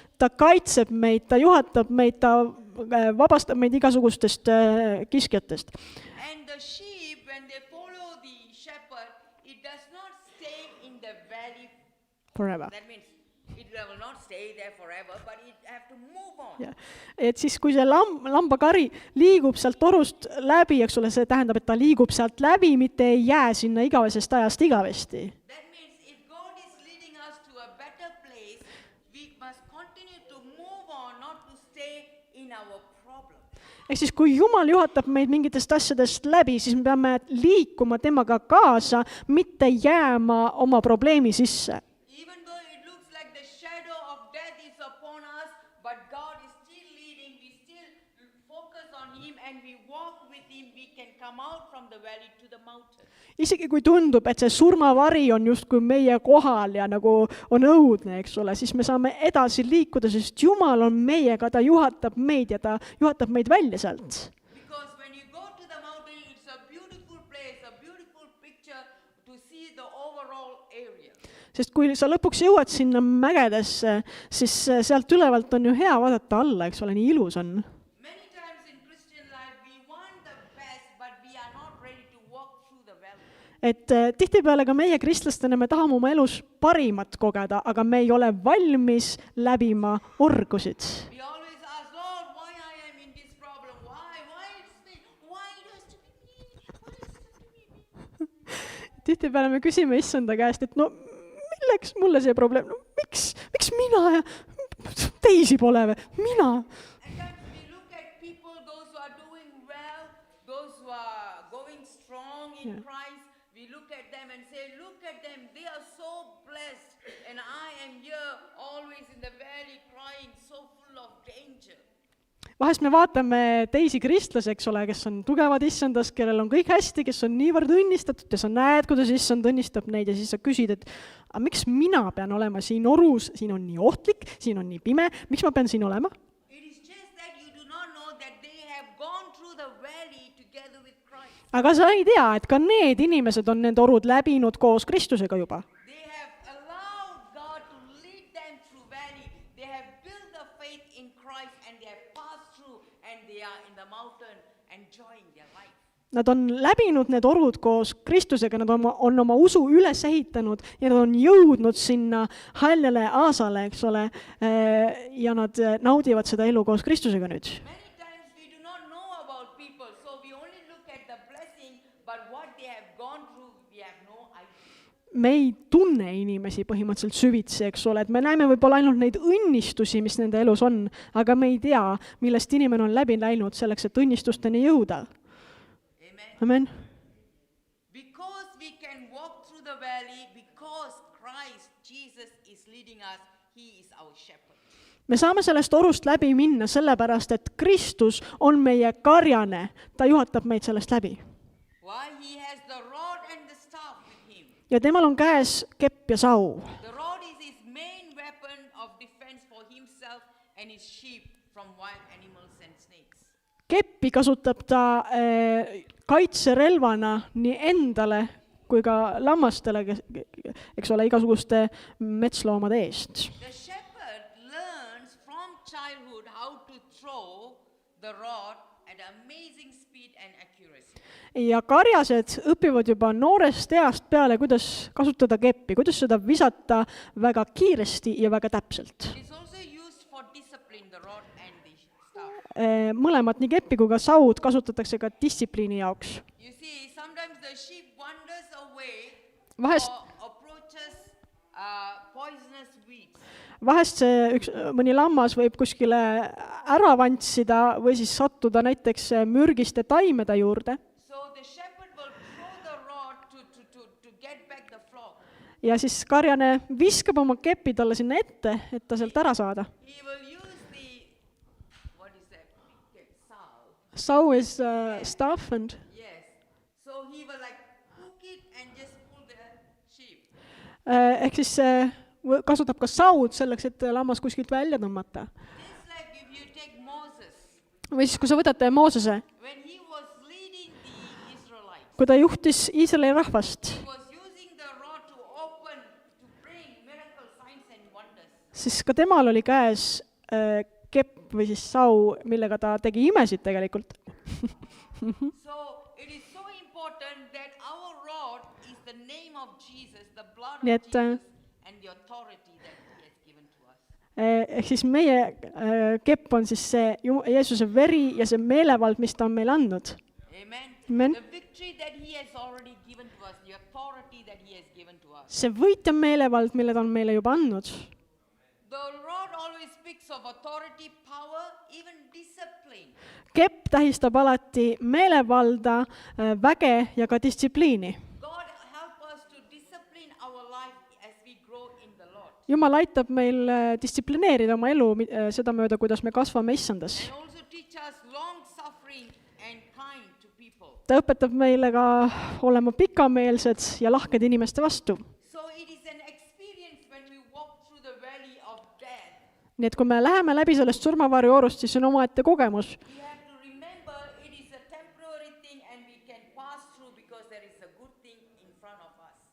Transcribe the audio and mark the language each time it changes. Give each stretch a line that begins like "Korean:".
Estonian: Ta kaitseb meid, ta juhatab meid, ta vabastab meid igasugustest kiskjatest.
English: And the sheep, when they follow the shepherd, it does not stay in the valley. Forever. That means it will not stay there forever, but it have to move on.
Estonian: Ja. Et siis, kui see lambakari liigub sealt orust läbi, eks ole, see tähendab, et ta liigub sealt läbi, mitte ei jää sinna igavesest ajast igavesti.
English: That means if God is leading us to a better place, we must continue to move on, not to stay in our problem.
Estonian: Ehk siis, kui Jumal juhatab meid mingitest asjadest läbi, siis me peame liikuma temaga kaasa, mitte jääma oma probleemi sisse.
English: Even though it looks like the shadow of death is upon us, but God is still leading, we still focus on Him and we walk with Him, we can come out from the valley to the mountain.
Estonian: Isegi kui tundub, et see surmavari on justkui meie kohal ja nagu on õudne, eks ole, siis me saame edasi liikuda, sest Jumal on meiega, ta juhatab meid ja ta juhatab meid välja sealt.
English: Because when you go to the mountain, it's a beautiful place, a beautiful picture to see the overall area.
Estonian: Sest kui sa lõpuks jõuad sinna mägedesse, siis sealt ülevalt on ju hea vaadata alla, eks ole, nii ilus on.
English: Many times in Christian life, we want the best, but we are not ready to walk through the valley.
Estonian: Et tihtipeale ka meie kristlastena me tahame oma elus parimat kogeda, aga me ei ole valmis läbima orgusid.
English: We always ask, Lord, why I am in this problem? Why it's me? Why it has to be me? Why it has to be me?
Estonian: Tihtipeale me küsime issanda käest, et no milleks mulle see probleem, no miks mina ja teisi pole või, mina.
English: And then we look at people, those who are doing well, those who are going strong in Christ, we look at them and say, look at them, they are so blessed, and I am here always in the valley crying, so full of danger.
Estonian: Vahest me vaatame teisi kristlasi, eks ole, kes on tugevad issandas, kellel on kõik hästi, kes on niivõrd õnnistatud ja sa näed, kuidas issand õnnistab neid ja siis sa küsid, et aga miks mina pean olema siin orus, siin on nii ohtlik, siin on nii pime, miks ma pean siin olema?
English: It is just that you do not know that they have gone through the valley together with Christ.
Estonian: Aga sa ei tea, et ka need inimesed on need orud läbinud koos Kristusega juba.
English: They have allowed God to lead them through valley. They have built the faith in Christ and they have passed through and they are in the mountain enjoying their life.
Estonian: Nad on läbinud need orud koos Kristusega, nad on oma usu üles ehitanud ja nad on jõudnud sinna haljale aasale, eks ole, ja nad naudivad seda elu koos Kristusega nüüd.
English: Many times we do not know about people, so we only look at the blessing, but what they have gone through, we have no idea.
Estonian: Me ei tunne inimesi põhimõtteliselt süvitsi, eks ole, et me näeme võib-olla ainult neid õnnistusi, mis nende elus on, aga me ei tea, millest inimene on läbi läinud selleks, et õnnistusteni jõuda.
English: Amen. Because we can walk through the valley, because Christ, Jesus is leading us, He is our shepherd.
Estonian: Me saame sellest orust läbi minna sellepärast, et Kristus on meie karjane, ta juhatab meid sellest läbi.
English: Why? He has the rod and the staff with Him.
Estonian: Ja temal on käes kepp ja sau.
English: The rod is His main weapon of defense for Himself and His sheep from wild animals and snakes.
Estonian: Keppi kasutab ta kaitserelvana nii endale kui ka lammastele, eks ole, igasuguste metsloomade eest.
English: The shepherd learns from childhood how to throw the rod at amazing speed and accuracy.
Estonian: Ja karjased õpivad juba noorest east peale, kuidas kasutada keppi, kuidas seda visata väga kiiresti ja väga täpselt.
English: It is also used for discipline, the rod and the staff.
Estonian: Mõlemat, nii keppi kui ka saud, kasutatakse ka distsipliini jaoks.
English: You see, sometimes the sheep wanders away
Estonian: Vahest-
English: or approaches poisonous weeds,
Estonian: Vahest mõni lammas võib kuskile ära vantsida või siis sattuda näiteks mürgiste taimede juurde
English: so the shepherd will throw the rod to get back the flock.
Estonian: ja siis karjane viskab oma kepi talle sinna ette, et ta sealt ära saada.
English: He will use the, what is that, sow. Sow is staff and Yes. So he will like hook it and just pull the sheep.
Estonian: ehk siis kasutab ka saud selleks, et lammas kuskilt välja tõmmata.
English: Just like if you take Moses,
Estonian: Või siis, kui sa võtate Moosese,
English: when he was leading the Israelites,
Estonian: kui ta juhtis Iisraeli rahvast,
English: he was using the rod to open, to bring miracle signs and wonders.
Estonian: siis ka temal oli käes kepp või siis sau, millega ta tegi imesid tegelikult.
English: So it is so important that our rod is the name of Jesus, the blood of
Estonian: Nii et,
English: Jesus, and the authority that he has given to us.
Estonian: Ehk siis meie kepp on siis see Jeesuse veri ja see meelevald, mis ta on meile andnud.
English: Amen. Amen. The victory that he has already given to us, the authority that he has given to us.
Estonian: See võit ja meelevald, mille ta on meile juba andnud.
English: The rod always speaks of authority, power, even discipline.
Estonian: Kepp tähistab alati meelevalda, väge ja ka distsipliini.
English: God help us to discipline our life as we grow in the Lord.
Estonian: Jumal aitab meil distsiplineerida oma elu sedamööda, kuidas me kasvame issandas.
English: And also teach us long suffering and kind to people.
Estonian: Ta õpetab meile ka olema pikameelsed ja lahked inimeste vastu.
English: So it is an experience when we walk through the valley of death.
Estonian: Nii et kui me läheme läbi sellest surmavarjuorust, siis see on omaette kogemus.
English: We have to remember it is a temporary thing and we can pass through because there is a good thing in front of us.